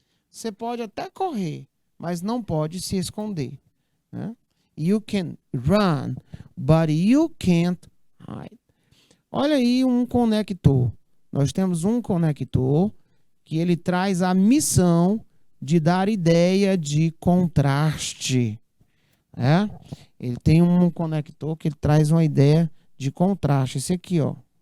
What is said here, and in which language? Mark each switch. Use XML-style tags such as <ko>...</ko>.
<pt>Você pode até correr, mas não pode se esconder. Né?</pt> <en>You can run, but you can't hide.</en> <pt>Olha aí um conector. Nós temos um conector que ele traz a missão de dar ideia de contraste. É? Ele tem um conector que ele traz uma ideia de contraste. Esse aqui, ó.</pt>